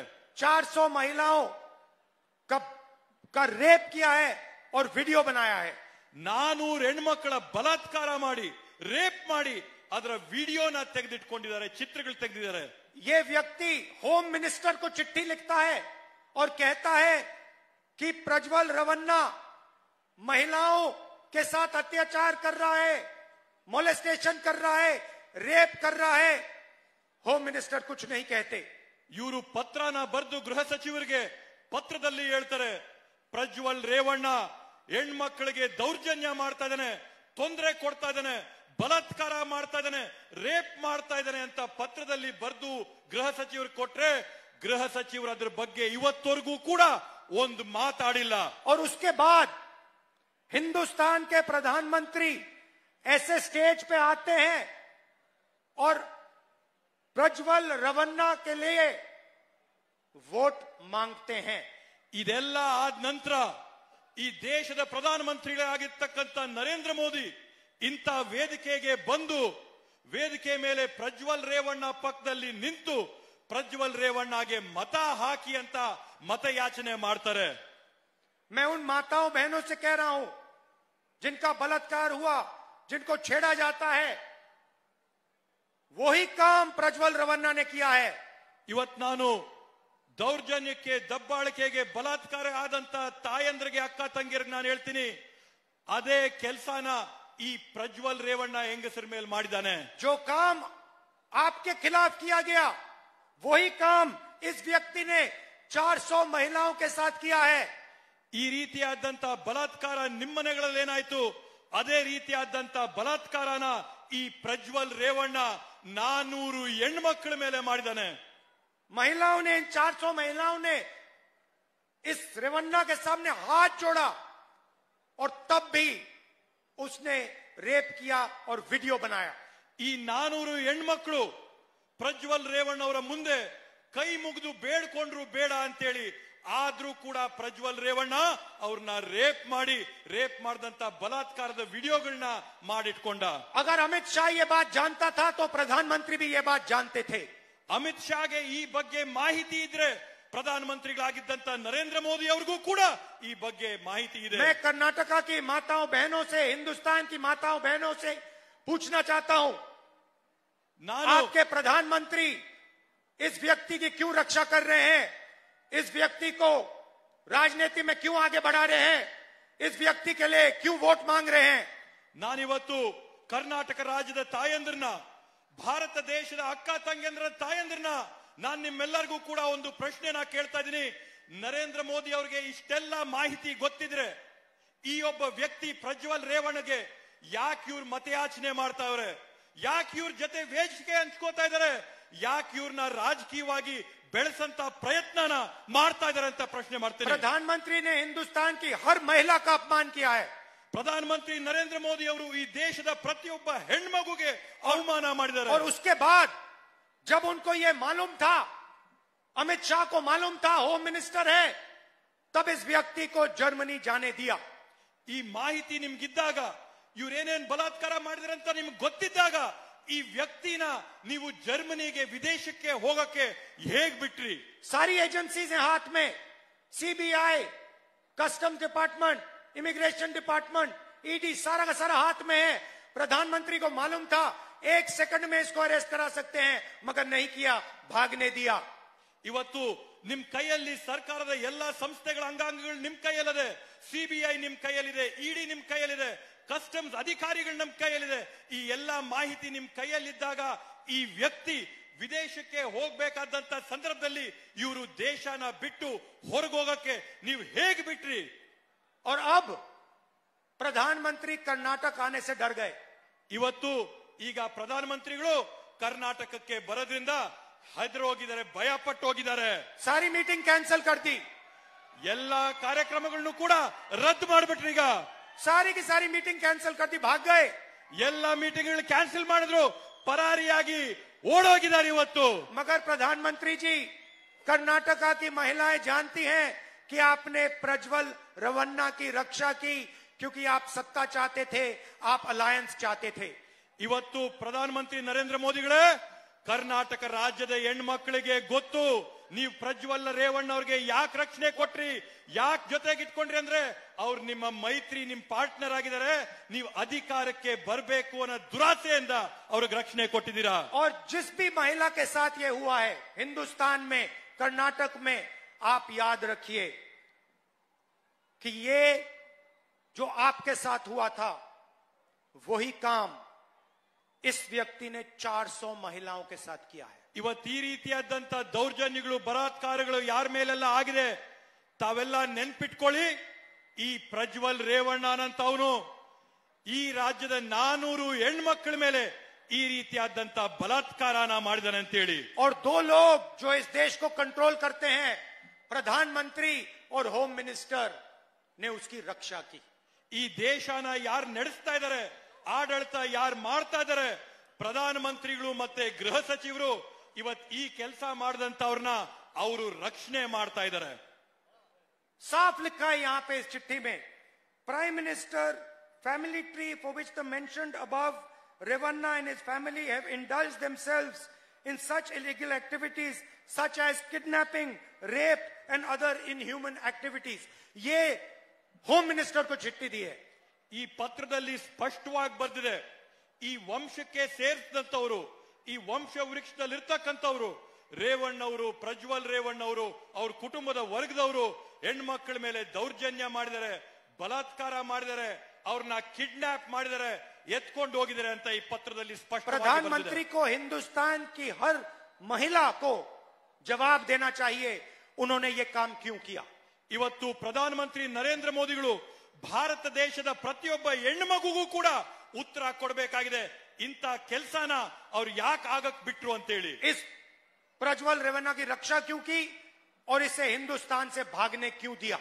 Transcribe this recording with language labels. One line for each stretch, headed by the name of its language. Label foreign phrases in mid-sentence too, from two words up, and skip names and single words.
Hindi: 400 महिलाओं का रेप किया है और वीडियो बनाया है।
Kannada: 400 ಹೆಣ್ಮಕ್ಕಳ ಬಲಾತ್ಕಾರ ಮಾಡಿ ರೇಪ್ ಮಾಡಿ ಅದರ ವಿಡಿಯೋನ ತೆಗೆದಿಟ್ಕೊಂಡಿದ್ದಾರೆ, ಚಿತ್ರಗಳು ತೆಗೆದಿದ್ದಾರೆ।
Hindi: ये व्यक्ति
English: home minister
Hindi: को चिट्ठी लिखता है और कहता है कि प्रज्वल रवन्ना महिलाओं के साथ अत्याचार कर रहा है, मोलेस्टेशन कर रहा है, रेप कर रहा है।
English: home minister
Hindi: कुछ नहीं कहते।
Kannada: ಇವರು ಪತ್ರನ ಬರೆದು ಗೃಹ ಸಚಿವರಿಗೆ ಪತ್ರದಲ್ಲಿ ಹೇಳ್ತಾರೆ, ಪ್ರಜ್ವಲ್ ರೇವಣ್ಣ ಹೆಣ್ಮಕ್ಕಳಿಗೆ ದೌರ್ಜನ್ಯ ಮಾಡ್ತಾ ಇದ್ದಾನೆ, ತೊಂದರೆ ಕೊಡ್ತಾ ಇದ್ದಾನೆ, ಬಲಾತ್ಕಾರ ಮಾಡ್ತಾ ಇದ್ದಾನೆ, ರೇಪ್ ಮಾಡ್ತಾ ಇದ್ದಾನೆ ಅಂತ ಪತ್ರದಲ್ಲಿ ಬರೆದು ಗೃಹ ಸಚಿವರು ಕೊಟ್ರೆ ಗೃಹ ಸಚಿವರು ಅದ್ರ ಬಗ್ಗೆ ಇವತ್ತವರೆಗೂ ಕೂಡ ಒಂದು ಮಾತಾಡಿಲ್ಲ।
Hindi: और उसके बाद हिंदुस्तान के प्रधानमंत्री ऐसे स्टेज पे आते हैं और प्रज्वल रवन्ना के लिए वोट मांगते हैं।
Kannada: ಇದೆಲ್ಲ ಆದ ನಂತರ ಈ ದೇಶದ ಪ್ರಧಾನಮಂತ್ರಿಗಳಾಗಿರ್ತಕ್ಕಂಥ ನರೇಂದ್ರ ಮೋದಿ ಇಂಥ ವೇದಿಕೆಗೆ ಬಂದು ವೇದಿಕೆ ಮೇಲೆ ಪ್ರಜ್ವಲ್ ರೇವಣ್ಣ ಪಕ್ಕದಲ್ಲಿ ನಿಂತು ಪ್ರಜ್ವಲ್ ರೇವಣ್ಣಗೆ ಮತ ಹಾಕಿ ಅಂತ ಮತಯಾಚನೆ ಮಾಡ್ತಾರೆ।
Hindi: मैं उन माताओं बहनों से कह रहा हूं जिनका बलात्कार हुआ, जिनको छेड़ा जाता है, वही काम प्रज्वल रवन्ना ने किया है।
Kannada: ಇವತ್ತು ನಾನು ದೌರ್ಜನ್ಯಕ್ಕೆ ದಬ್ಬಾಳಿಕೆಗೆ ಬಲಾತ್ಕಾರ ಆದಂತ ತಾಯಂದ್ರಿಗೆ ಅಕ್ಕ ತಂಗಿರಿಗೆ ನಾನು ಹೇಳ್ತೀನಿ, ಅದೇ ಕೆಲಸನ ಈ ಪ್ರಜ್ವಲ್ ರೇವಣ್ಣ ಹೆಂಗಸರ ಮೇಲೆ ಮಾಡಿದ್ದಾನೆ।
Hindi: जो काम आपके खिलाफ किया गया, वही काम इस व्यक्ति ने 400 महिलाओं के साथ किया है।
Kannada: ಈ ರೀತಿಯಾದಂತ ಬಲಾತ್ಕಾರ ನಿಮ್ಮನೆಗಳಲ್ಲಿ ಏನಾಯ್ತು, ಅದೇ ರೀತಿಯಾದಂತ ಬಲಾತ್ಕಾರನ ಈ ಪ್ರಜ್ವಲ್ ರೇವಣ್ಣ 400 ಹೆಣ್ಮಕ್ಳ ಮೇಲೆ ಮಾಡಿದ್ದಾನೆ।
Hindi: महिलाओं ने, इन 400 महिलाओं ने इस रेवन्ना के सामने हाथ जोड़ा और तब भी उसने रेप किया और वीडियो बनाया।
Kannada: ಈ 400 ಹೆಣ್ಮಕ್ಳು ಪ್ರಜ್ವಲ್ ರೇವಣ್ಣ ಅವರ ಮುಂದೆ ಕೈ ಮುಗಿದು ಬೇಡ್ಕೊಂಡ್ರು ಬೇಡ ಅಂತೇಳಿ, ಆದ್ರೂ ಕೂಡ ಪ್ರಜ್ವಲ್ ರೇವಣ್ಣ ಅವ್ರನ್ನ ರೇಪ್ ಮಾಡಿದಂತ ಬಲಾತ್ಕಾರದ ವಿಡಿಯೋಗಳನ್ನ ಮಾಡಿಟ್ಕೊಂಡ।
Hindi: अगर अमित शाह ये बात जानता था तो प्रधानमंत्री भी ये बात जानते थे।
Kannada: ಅಮಿತ್ ಶಾಗೆ ಈ ಬಗ್ಗೆ ಮಾಹಿತಿ ಇದ್ರೆ ಪ್ರಧಾನಮಂತ್ರಿಗಳಾಗಿದ್ದಂತ ನರೇಂದ್ರ ಮೋದಿ ಅವ್ರಿಗೂ ಕೂಡ ಈ ಬಗ್ಗೆ ಮಾಹಿತಿ ಇದೆ।
Hindi: मैं कर्नाटका की माताओं बहनों से, हिंदुस्तान की माताओं बहनों से पूछना चाहता हूं, आपके प्रधानमंत्री इस व्यक्ति की क्यों रक्षा कर रहे हैं? इस व्यक्ति को राजनीति में क्यों आगे बढ़ा रहे हैं? इस व्यक्ति के लिए क्यों वोट मांग रहे हैं?
Kannada: ನಾನಿವತ್ತು ಕರ್ನಾಟಕ ರಾಜ್ಯದ ತಾಯಂದ್ರನ್ನ, ಭಾರತ ದೇಶದ ಅಕ್ಕ ತಂಗಿಯಂದ್ರ ತಾಯಂದ್ರನ್ನ ನಾನು ನಿಮ್ಮೆಲ್ಲರಿಗೂ ಕೂಡ ಒಂದು ಪ್ರಶ್ನೆನ ಕೇಳ್ತಾ ಇದ್ದೀನಿ. ನರೇಂದ್ರ ಮೋದಿ ಅವರಿಗೆ ಇಷ್ಟೆಲ್ಲ ಮಾಹಿತಿ ಗೊತ್ತಿದ್ರೆ ಈ ಒಬ್ಬ ವ್ಯಕ್ತಿ ಪ್ರಜ್ವಲ್ ರೇವಣ್ಣಗೆ ಯಾಕೆ ಇವ್ರು ಮತಯಾಚನೆ ಮಾಡ್ತಾವ್ರೆ? ಯಾಕೆ ಇವ್ರ ಜೊತೆ ವೇದಿಕೆ ಹಂಚ್ಕೋತಾ ಇದಾರೆ? ಯಾಕೆ ಇವ್ರನ್ನ ರಾಜಕೀಯವಾಗಿ ಬೆಳೆಸಂತ ಪ್ರಯತ್ನನ ಮಾಡ್ತಾ ಇದಾರೆ ಅಂತ ಪ್ರಶ್ನೆ ಮಾಡ್ತೇನೆ.
Hindi: प्रधानमंत्री ने हिंदुस्तान की हर महिला का अपमान किया है.
Kannada: ಪ್ರಧಾನಮಂತ್ರಿ ನರೇಂದ್ರ ಮೋದಿ ಅವರು ಈ ದೇಶದ ಪ್ರತಿಯೊಬ್ಬ ಹೆಣ್ಮಗುಗೆ ಅವಮಾನ ಮಾಡಿದ್ದಾರೆ.
Hindi: और उसके बाद जब उनको ये मालूम था, अमित शाह को मालूम था
English: home minister
Hindi: है, तब इस व्यक्ति को जर्मनी जाने दिया.
Kannada: ಈ ಮಾಹಿತಿ ನಿಮ್ಗಿದ್ದಾಗ, ಇವ್ರೇನೇನ್ ಬಲಾತ್ಕಾರ ಮಾಡಿದ್ರೆ ಅಂತ ನಿಮ್ಗೆ ಗೊತ್ತಿದ್ದಾಗ ಈ ವ್ಯಕ್ತಿನ ನೀವು ಜರ್ಮನಿಗೆ ವಿದೇಶಕ್ಕೆ ಹೋಗಕ್ಕೆ ಹೇಗ್ ಬಿಟ್ರಿ?
Hindi: सारी एजेंसीज हैं हाथ में, सीबीआई,
English: custom department, immigration department,
Hindi: ईडी, सारा का सारा हाथ में है. प्रधानमंत्री को मालूम था 1 सेकंड में इसको अरेस्ट करा सकते हैं, मगर नहीं किया, भागने दिया.
Kannada: ಇವತ್ತು ನಿಮ್ ಕೈಯಲ್ಲಿ ಸರ್ಕಾರದ ಎಲ್ಲಾ ಸಂಸ್ಥೆಗಳ ಅಂಗಾಂಗಗಳು ನಿಮ್ ಕೈಯಲ್ಲಿದೆ. ಸಿಬಿಐ ನಿಮ್ ಕೈಯಲ್ಲಿದೆ, ಇಡಿ ನಿಮ್ ಕೈಯಲ್ಲಿದೆ, ಕಸ್ಟಮ್ಸ್ ಅಧಿಕಾರಿಗಳು ನಮ್ ಕೈಯಲ್ಲಿದೆ. ಈ ಎಲ್ಲಾ ಮಾಹಿತಿ ನಿಮ್ ಕೈಯಲ್ಲಿದ್ದಾಗ ಈ ವ್ಯಕ್ತಿ ವಿದೇಶಕ್ಕೆ ಹೋಗ್ಬೇಕಾದಂತ ಸಂದರ್ಭದಲ್ಲಿ ಇವರು ದೇಶನ ಬಿಟ್ಟು ಹೊರಗೋಗಕ್ಕೆ ನೀವು ಹೇಗೆ ಬಿಟ್ರಿ?
Hindi: और अब प्रधानमंत्री कर्नाटक आने से डर गए.
Kannada: ಇವತ್ತು ಈಗ ಪ್ರಧಾನಮಂತ್ರಿಗಳು ಕರ್ನಾಟಕಕ್ಕೆ ಬರೋದ್ರಿಂದ ಹೆದರಿ ಹೋಗಿದ್ದಾರೆ, ಭಯ ಪಟ್ಟು ಹೋಗಿದ್ದಾರೆ.
Hindi: सारी
English: meeting cancel
Hindi: कर दी,
Kannada: ಎಲ್ಲಾ ಕಾರ್ಯಕ್ರಮಗಳನ್ನು ಕೂಡ ರದ್ದು ಮಾಡಿಬಿಟ್ರು. ಈಗ
Hindi: सारी की सारी
English: meeting cancel
Hindi: कर दी, भाग गए.
Kannada: ಎಲ್ಲಾ
English: meeting cancel
Kannada: ಮಾಡಿದ್ರು, ಪರಾರಿಯಾಗಿ ಓಡೋಗಿದ್ದಾರೆ ಇವತ್ತು.
Hindi: मगर प्रधानमंत्री जी, कर्नाटका की महिलाएं जानती हैं कि आपने प्रज्वल रेवन्ना की रक्षा की, क्योंकि आप सत्ता चाहते थे, आप अलायंस चाहते थे.
Kannada: ಇವತ್ತು ಪ್ರಧಾನಮಂತ್ರಿ ನರೇಂದ್ರ ಮೋದಿಗಳೇ, ಕರ್ನಾಟಕ ರಾಜ್ಯದ ಹೆಣ್ಮಕ್ಳಿಗೆ ಗೊತ್ತು ನೀವು ಪ್ರಜ್ವಲ್ ರೇವಣ್ಣ ಅವ್ರಿಗೆ ಯಾಕೆ ರಕ್ಷಣೆ ಕೊಟ್ರಿ, ಯಾಕೆ ಜೊತೆಗೆ ಇಟ್ಕೊಂಡ್ರಿ ಅಂದ್ರೆ ಅವ್ರು ನಿಮ್ಮ ಮೈತ್ರಿ, ನಿಮ್ ಪಾರ್ಟ್ನರ್ ಆಗಿದ್ದಾರೆ. ನೀವು ಅಧಿಕಾರಕ್ಕೆ ಬರಬೇಕು ಅನ್ನೋ ದುರಾಸೆಯಿಂದ ಅವ್ರಿಗೆ ರಕ್ಷಣೆ ಕೊಟ್ಟಿದ್ದೀರಾ.
Hindi: और जिस भी महिला के साथ ये हुआ है हिंदुस्तान में, कर्नाटक में, आप याद रखिए कि ये जो आपके साथ हुआ था वही काम इस व्यक्ति ने 400 महिलाओं के साथ किया है.
Kannada: ಇವತ್ತು ಈ ರೀತಿಯಾದಂತ ದೌರ್ಜನ್ಯಗಳು, ಬಲಾತ್ಕಾರಗಳು ಯಾರ ಮೇಲೆಲ್ಲ ಆಗಿದೆ ತಾವೆಲ್ಲ ನೆನ್ಪಿಟ್ಕೊಳ್ಳಿ. ಈ ಪ್ರಜ್ವಲ್ ರೇವಣ್ಣ ಅನ್ನಂತವನು ಈ ರಾಜ್ಯದ 400 ಹೆಣ್ಮಕ್ಳ ಮೇಲೆ ಈ ರೀತಿಯಾದಂತ ಬಲಾತ್ಕಾರನ ಮಾಡಿದಾನೆ ಅಂತೇಳಿ.
Hindi: और 2 लोग जो इस देश को कंट्रोल करते हैं, प्रधानमंत्री और होम मिनिस्टर, ने उसकी रक्षा की.
Kannada: ಈ ದೇಶನ ಯಾರು ನಡೆಸ್ತಾ ಇದ್ದಾರೆ, ಆಡಳಿತ ಯಾರು ಮಾಡ್ತಾ ಇದ್ದಾರೆ, ಪ್ರಧಾನಮಂತ್ರಿಗಳು ಮತ್ತೆ ಗೃಹ ಸಚಿವರು ಇವತ್ತು ಈ ಕೆಲಸ ಮಾಡಿದಂತವ್ರನ್ನ ಅವರು ರಕ್ಷಣೆ ಮಾಡ್ತಾ ಇದ್ದಾರೆ.
Hindi: साफ लिखा है यहां पे इस चिट्ठी में,
English: prime minister family tree for which the mentioned above Revanna and his family have indulged themselves in such illegal activities such as kidnapping, rape and other inhuman activities.
Hindi: ये होम मिनिस्टर को चिट्ठी दी है.
Kannada: ಈ ಪತ್ರದಲ್ಲಿ ಸ್ಪಷ್ಟವಾಗಿ ಬರೆದಿದೆ, ಈ ವಂಶಕ್ಕೆ ಸೇರಿಸಿದಂತವರು, ಈ ವಂಶ ವೃಕ್ಷದಲ್ಲಿರ್ತಕ್ಕಂಥವ್ರು ರೇವಣ್ಣವರು, ಪ್ರಜ್ವಲ್ ರೇವಣ್ಣವರು, ಅವ್ರ ಕುಟುಂಬದ ವರ್ಗದವರು ಹೆಣ್ಮಕ್ಳ ಮೇಲೆ ದೌರ್ಜನ್ಯ ಮಾಡಿದ್ದಾರೆ, ಬಲಾತ್ಕಾರ ಮಾಡಿದ್ದಾರೆ, ಅವ್ರನ್ನ ಕಿಡ್ನಾಪ್ ಮಾಡಿದ್ದಾರೆ, ಎತ್ಕೊಂಡು ಹೋಗಿದ್ದಾರೆ ಅಂತ ಈ ಪತ್ರದಲ್ಲಿ ಸ್ಪಷ್ಟವಾಗಿ ಬರೆದಿದೆ.
Hindi: प्रधानमंत्री को हिंदुस्तान की हर महिला को जवाब देना चाहिए, उन्होंने ये काम क्यों किया.
Kannada: ಇವತ್ತು ಪ್ರಧಾನಮಂತ್ರಿ ನರೇಂದ್ರ ಮೋದಿಗಳು ಭಾರತ ದೇಶದ ಪ್ರತಿಯೊಬ್ಬ ಹೆಣ್ಮಗುಗೂ ಕೂಡ ಉತ್ತರ ಕೊಡಬೇಕಾಗಿದೆ. ಇಂಥ ಕೆಲಸನ ಅವ್ರು ಯಾಕೆ ಆಗಕ್ ಬಿಟ್ರು ಅಂತೇಳಿ.
Hindi: इस प्रज्वल रेवन्ना की रक्षा क्यों की और इसे हिंदुस्तान से भागने क्यों दिया.